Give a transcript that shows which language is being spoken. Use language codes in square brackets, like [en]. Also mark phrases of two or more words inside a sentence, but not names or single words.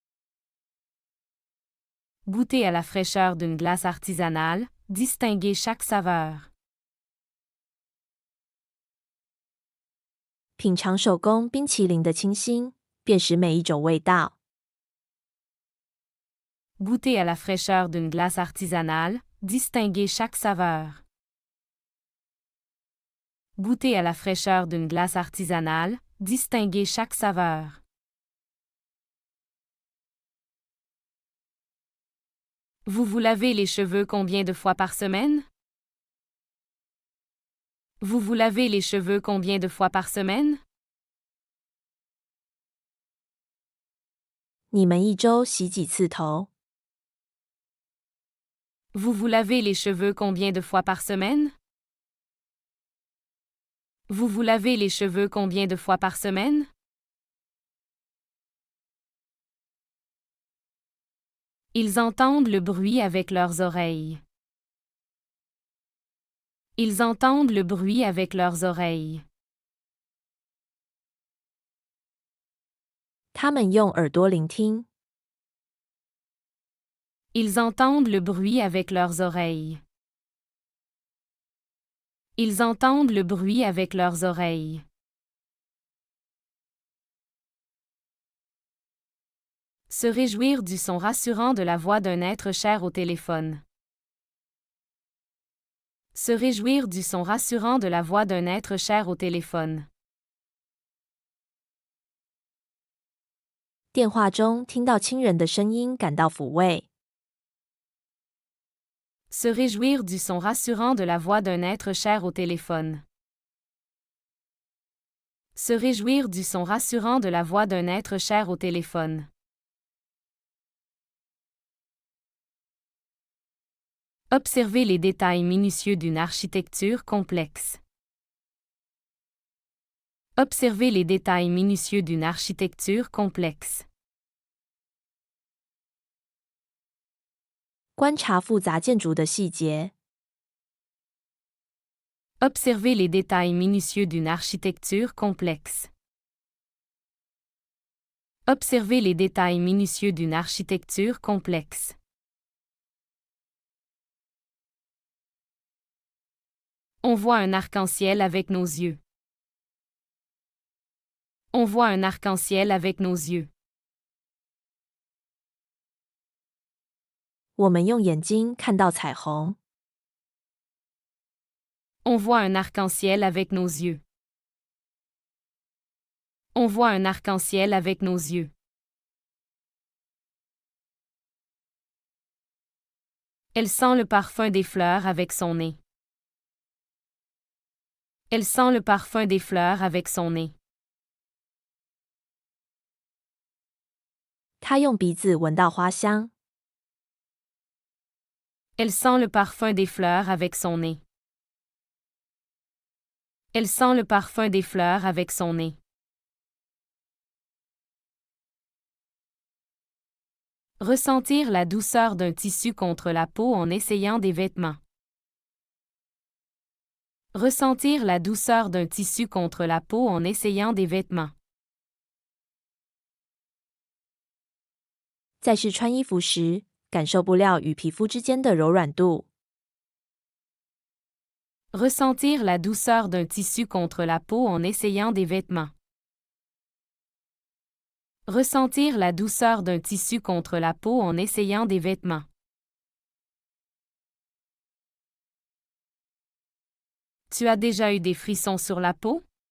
[fr] Goûter à la fraîcheur d'une glace artisanale, distinguer chaque saveur. [zh] 品尝手工冰淇淋的清新，辨识每一种味道。 [fr] Goûter à la fraîcheur d'une glace artisanale, distinguer chaque saveur. Goûter à la fraîcheur d'une glace artisanale, distinguer chaque saveur. Vous vous lavez les cheveux combien de fois par semaine? Vous vous lavez les cheveux combien de fois par semaine? [zh] 你们一周洗几次头？ [fr] Vous vous lavez les cheveux combien de fois par semaine? Vous vous lavez les cheveux combien de fois par semaine? Ils entendent le bruit avec leurs oreilles. Ils entendent le bruit avec leurs oreilles. [zh] 他们用耳朵聆听。 [fr] Ils entendent le bruit avec leurs oreilles. Ils entendent le bruit avec leurs oreilles. Se réjouir du son rassurant de la voix d'un être cher au téléphone. Se réjouir du son rassurant de la voix d'un être cher au téléphone. [zh] 电话中听到亲人的声音，感到抚慰。 [fr] Se réjouir du son rassurant de la voix d'un être cher au téléphone. Se réjouir du son rassurant de la voix d'un être cher au téléphone. Observer les détails minutieux d'une architecture complexe. Observer les détails minutieux d'une architecture complexe. [zh] 观察复杂建筑的细节。 [fr] Observer les détails minutieux d'une architecture complexe. Observer les détails minutieux d'une architecture complexe. On voit un arc-en-ciel avec nos yeux. On voit un arc-en-ciel avec nos yeux. [zh] 我们用眼睛看到彩虹。 [fr] On voit un arc-en-ciel avec nos yeux. On voit un arc-en-ciel avec nos yeux. Elle sent le parfum des fleurs avec son nez. Elle sent le parfum des fleurs avec son nez. [zh] 她用鼻子闻到花香。 [fr] Elle sent le parfum des fleurs avec son nez. Elle sent le parfum des fleurs avec son nez. Ressentir la douceur d'un tissu contre la peau en essayant des vêtements. Ressentir la douceur d'un tissu contre la peau en essayant des vêtements. [zh] 在试穿衣服时，感受布料与皮肤之间的柔软度。 [fr] Ressentir la douceur d'un tissu contre la peau en essayant des vêtements. Ressentir la douceur d'un tissu contre la peau en essayant des vêtements. Tu as déjà eu des frissons sur la peau?